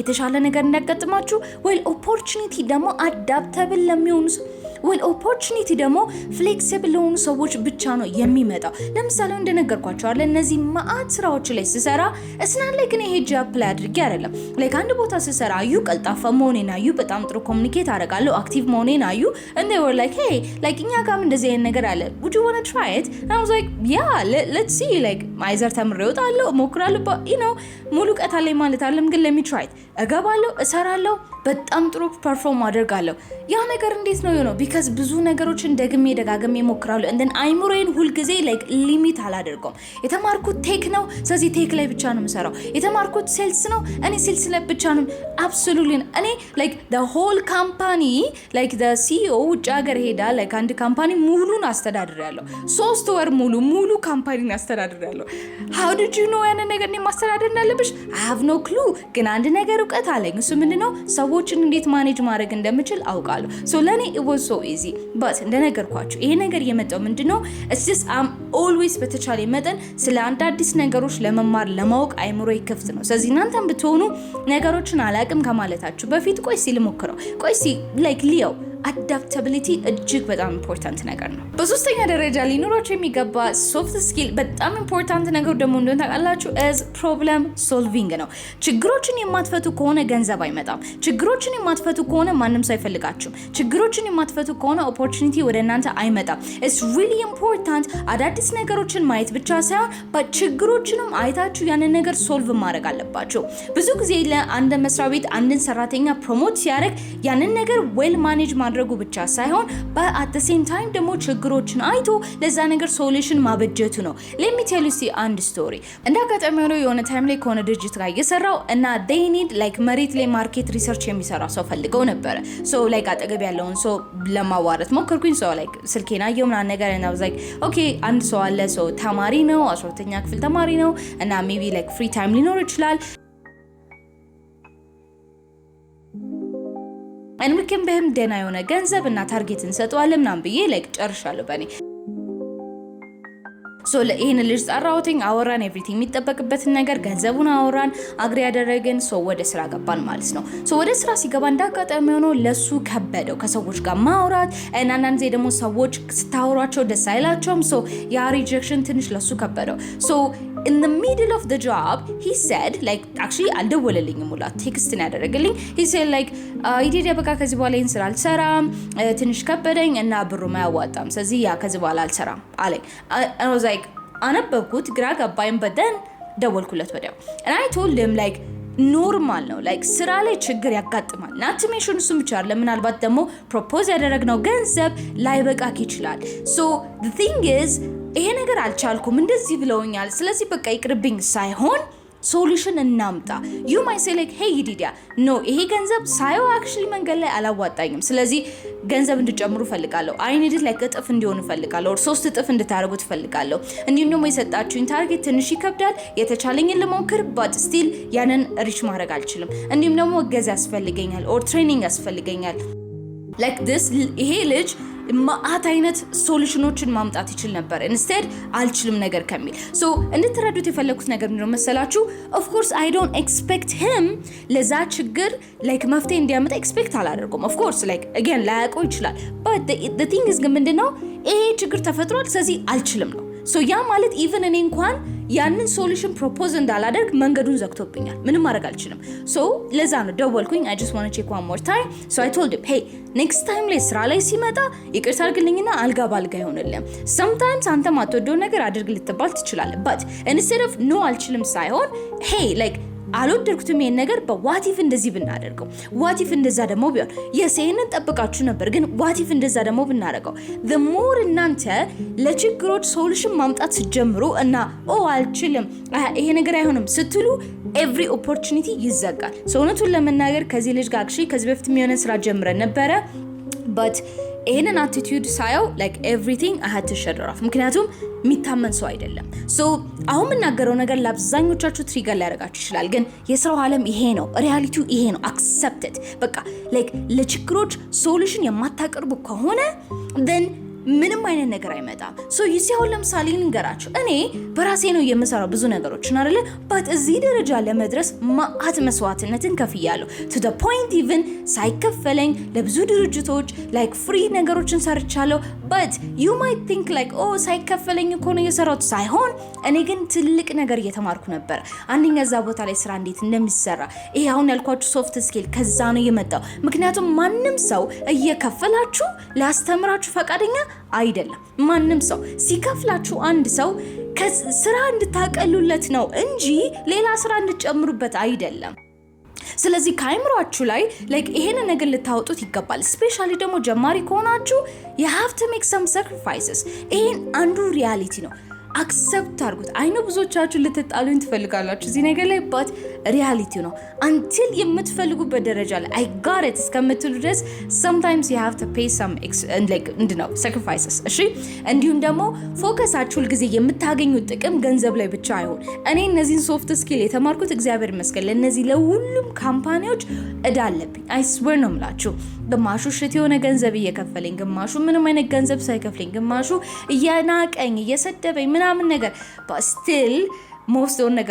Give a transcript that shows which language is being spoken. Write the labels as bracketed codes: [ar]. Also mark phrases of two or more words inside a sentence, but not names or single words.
[am] ላይክ የተሻለ ነገር እንዳያጋጥማችሁ ወይ ኦፖርቹኒቲ ደግሞ አዳፕታብል ለሚሆኑ [en] well opportunity [am] ደግሞ ፍሌክሲብል ለሆኑ ሰዎች ብቻ ነው የሚመጣው። ለምሳሌ እንደነገርኳችሁ አለ እነዚህ ማአት ስራዎች ላይ ስሰራ እስናን ላይ ግን ሄጄ አፕላይ አድርጌ አይደለም ላይክ አንድ ቦታ ስሰራ አዩ ቀልጣፋ መሆኔን አዩ በጣም ጥሩ ኮሙኒኬት አደርጋለሁ አክቲቭ መሆኔን አዩ [en] and they were like hey like [am] እኛ ጋርም እንደዚህ አይነት ነገር አለ [en] would you want to try it and I was like yeah let's see like [am] ማይዘር ተምሬ እወጣለሁ እሞክራለሁ [en] but you know [am] ሙሉ ቀታ ላይ ማለት አይደለም ግን [en] let me try it [am] እገባለሁ እሰራለሁ በጣም ጥሩ ፐርፎርም አደርጋለሁ ያ ነገር እንዴት ነው የሆነው because ብዙ ነገሮችን ደግሜ ደጋግሜ እሞክራለሁ [en] and then [am] አይምሮዬን ሁሉ ጊዜ like ሊሚት አላደርገውም የተማርኩት ቴክ ነው ስለዚህ ቴክ ላይ ብቻ ነው የምሰራው የተማርኩት ሴልስ ነው እኔ ሴልስ ላይ ብቻ ነው absolutely እኔ [en] like the whole company like the CEO [am] ውጭ ሀገር ሄዳ like አንድ ካምፓኒ ሙሉን አስተዳድራለሁ 3 ወር ሙሉ ካምፓኒን አስተዳድራለሁ [en] how did you know [am] ያንን ነገር እኔ ማስተዳደር እንዳለብሽ [en] I have no clue [am] ግን አንድ ነገር እውቀት አለኝ እሱ ምንድነው ሰዎችን እንዴት ማኔጅ ማድረግ እንደምችል አውቃለሁ so ለኔ [en] it was so easy but [am] እንደነገርኳችሁ ይሄ ነገር የመጣው ምንድነው [en] it's just I'm always [am] በተቻለ መጠን ስለ አንድ አዲስ ነገሮች ለመማር ለማወቅ አይምሮዬ ክፍት ነው ስለዚህ እናንተም ብትሆኑ ነገሮችን አላቅም ከማለታችሁ በፊት ቆይ ሲል ሞክረው ቆይ ሲ like ሊዮ አዳፕታቢሊቲ እጅግ በጣም ኢምፖርታንት ነገር ነው በሶስተኛ ደረጃ ሊኖራችሁ የሚገባ ሶፍት ስኪል በጣም ኢምፖርታንት ነገር ደግሞ እንደሆነ ታውቃላችሁ [en] as problem solving [am] ነው ችግሮችን የማትፈቱ ከሆነ ገንዘብ አይመጣም ችግሮችን የማትፈቱ ከሆነ ማንም ሰው አይፈልጋችሁም ችግሮችን የማትፈቱ ከሆነ ኦፖርቹኒቲ ወደ እናንተ አይመጣም [en] it's really important [am] አዳዲስ ነገሮችን ማየት ብቻ ሳይሆን በችግሮችንም አይታችሁ ያንን ነገር ሶልቭ ማድረግ አለባችሁ ብዙ ጊዜ ለአንድ መስሪያ ቤት አንድን ሰራተኛ ፕሮሞት ሲያደርግ ያንን ነገር ዌል ማኔጅ ማድረጉ ብቻ ሳይሆን [en] at the same time [am] ደግሞ ችግሮችን አይቶ ለዛ ነገር ሶሉሽን ማበጀቱ ነው [en] let me tell you see [am] አንድ ስቶሪ እንዳጋጣሚ ሆኖ የሆነ ታይም ላይ ከሆነ ድርጅት ጋር እየሰራው እና [en] they need like [am] መሬት ላይ [en] market research [am] የሚሰራ ሰው ፈልገው ነበር [en] so like [am] አጠገብ ያለውን ሰው ለማዋራት ሞከርኩኝ [en] so like [am] ስልኬን አየው ምናምን ነገር እና [en] I was like okay [am] አንድ ሰው አለ so ተማሪ ነው 12ኛ ክፍል ተማሪ ነው እና [en] maybe like free time [am] ሊኖር ይችላል [en] and we can [am] በህም ደና የሆነ ገንዘብ እና ታርጌት እንሰጠዋለን ምናምን ብዬ like ጨርሻለሁ በኔ so ለይሄን ልጅ ጻራውቲኝ አወራን ኤቭሪቲንግ የሚጠበቅበትን ነገር ገንዘቡን አወራን አግሪ ያደረግን so ወደ ስራ ገባን ማለት ነው so ወደ ስራ ሲገባ እንዳጋጣሚ ሆኖ ለሱ ከበደው ከሰዎች ጋር ማውራት እና አንዳንዴ ደግሞ ሰዎች ስታወራቸው ደስ አይላቸውም so ያ ሪጀክሽን ትንሽ ለሱ ከበደው [en] so in the middle of the job he said like actually [am] አልደወለልኝም ሙላ ቴክስት ነው ያደረገልኝ [en] he said like [am] ይዲያ በቃ ከዚህ በኋላ ይሄን ስራ አልሰራም ትንሽ ከበደኝ እና ብሩ ማያዋጣም ስለዚህ ያ ከዚህ በኋላ አልሰራም አለኝ [en] I was like [am] አነበብኩት ግራ ገባኝ but then ደወልኩለት ወዲያው [en] and I told him like [am] ኖርማል ነው like ስራ ላይ ችግር ያጋጥማል ናትሜሽን እሱም ብቻ አይደለም ምናልባት ደግሞ ፕሮፖዝ ያደረግነው ገንዘብ ላይበቃክ ይችላል [en] so the thing is [am] ይሄ ነገር አልቻልኩም እንደዚህ ብለውኛል ስለዚህ በቃ ይቅርብኝ ሳይሆን ሶሉሽን እናምጣ [en] you might say like hey [am] ይዲያ no ይሄ ገንዘብ ሳይው actually መንገድ ላይ አላዋጣኝም ስለዚህ ገንዘብ እንድጨምሩ ፈልጋለሁ [en] I need it like [am] እጥፍ እንዲሆን ፈልጋለሁ or 3 እጥፍ እንድታረጉት ፈልጋለሁ እንዲሁም ደግሞ የሰጣችሁኝ ታርጌት ትንሽ ይከብዳል የተቻለኝን ለሞክር [en] but still [am] ያንን ሪች ማድረግ አልችልም እንዲሁም ደግሞ እገዛ ያስፈልገኛል or training ያስፈልገኛል [en] like this [am] ይሄ ልጅ ማአት አይነት ሶሉሽኖችን ማምጣት ይችል ነበር instead አልችልም ነገር ከሚል so እንድትረዱት የፈለኩት ነገር ምንድነው መሰላችሁ [en] of course I don't expect him [am] ለዛ ችግር like መፍትሄ እንዲያመጣ expect አላደርኩም [en] of course like again [am] ላያውቀው ይችላል [en] but the thing is [am] ግን ምንድነው ይሄ ችግር ተፈጥሯል ስለዚህ አልችልም ነው so ያ ማለት even እኔ እንኳን ያንን ሶሉሽን ፕሮፖዝ እንዳላደርግ መንገዱን ዘግቶብኛል ምንም ማድረግ አልችልም so ለዛ ነው ደወልኩኝ [en] I just want to check one more time so I told him hey next time [am] ላይ ስራ ላይ ሲመጣ ይቅርታ አድርግልኝና አልጋ ባልጋ ይሆንልኝ sometimes አንተ ማትወደው ነገር አድርግ ልትባል ትችላለህ [en] but instead of no [am] አልችልም ሳይሆን [en] hey like [am] አልወደድኩትም ይሄን ነገር በዋት ኢፍ እንደዚህ ብናደርገው [en] what if [am] እንደዛ ደግሞ ቢሆን የሴንን ጠብቃችሁ ነበር ግን [en] what if [am] እንደዛ ደግሞ ብናደርገው [en] the more [am] እናንተ ለችግሮች ሶሉሽን ማምጣት ሲጀምሩ እና አልችልም ይሄ ነገር አይሆንም ስትሉ [en] every opportunity [am] ይዘጋል ሰውነቱን ለመናገር ከዚህ ልጅ ጋር actually ከዚህ በፊት የሚሆነ ስራ ጀምረን ነበረ but ይሄንን attitude ሳየው [en] like everything I had to shut off [am] ምክንያቱም የሚታመን ሰው አይደለም so አሁን የምናገረው ነገር ለአብዛኞቻችሁ ትሪገር ሊያደርጋችሁ ይችላል ግን የስራው ዓለም ይሄ ነው ሪያሊቲው ይሄ ነው [en] accept it [am] በቃ like ለችግሮች ሶሉሽን የማታቀርቡ ከሆነ then ምንም አይነት ነገር አይመጣም። ሶ ይሲያው ለምሳሌ ልንገራችሁ እኔ በራሴ ነው የምሰራው ብዙ ነገሮችን አይደለ ባት እዚህ ደረጃ ለመድረስ ማአት መስዋዕትነትን ከፍያለሁ to the point even ሳይከፈለኝ ለብዙ ድርጅቶች like free ነገሮችን ሰርቻለሁ [en] but you might think like [am] ሳይከፈለኝ እኮ ነው የሰራሁት ሳይሆን እኔ ግን ትልቅ ነገር እየተማርኩ ነበር። አንደኛ እዛ ቦታ ላይ ስራ እንዴት እንደሚሰራ ይሄ አሁን ያልኳችሁ ሶፍት ስኪል ከዛ ነው የመጣው። ምክንያቱም ማንም ሰው እየከፈላችሁ ሊያስተምራችሁ ፈቃደኛ አይደለም። ማንም ሰው ሲከፍላችሁ አንድ ሰው ስራ እንድታቀሉለት ነው እንጂ ሌላ ስራ እንድትጨምሩበት አይደለም። ስለዚህ ከአይምሯችሁ ላይ ይሄን ነገር ልታወጡት ይገባል። ስፔሻሊ ደግሞ ጀማሪ ከሆናችሁ [en] you have to make some sacrifices። [am] ይሄን አንዱ ሪያሊቲ ነው። አክሰፕት አድርጉት። አይኖ ብዙዎቻችሁ ልትጣሉኝ ትፈልጋላችሁ እዚህ ነገር ላይ ባት ሪያሊቲ ነው። አንቲል የምትፈልጉበት ደረጃ ላይ [en] I got it [am] እስከምትሉ ድረስ [en] sometimes you have to pay some sacrifices። [am] እሺ እንዲሁም ደግሞ ፎከሳችሁ ሁልጊዜ የምታገኙት ጥቅም ገንዘብ ላይ ብቻ አይሆን። እኔ እነዚህን ሶፍት ስኪል የተማርኩት እግዚአብሔር ይመስገን ለነዚህ ለሁሉም ካምፓኒዎች እዳ አለብኝ። [en] I swear [am] ነው የምላችሁ። ግማሹ ሽት የሆነ ገንዘብ እየከፈለኝ፣ ግማሹ ምንም አይነት ገንዘብ ሳይከፍለኝ፣ ግማሹ እያናቀኝ እየሰደበኝ ምናምን ነገር [en] but still most of [am] ነገር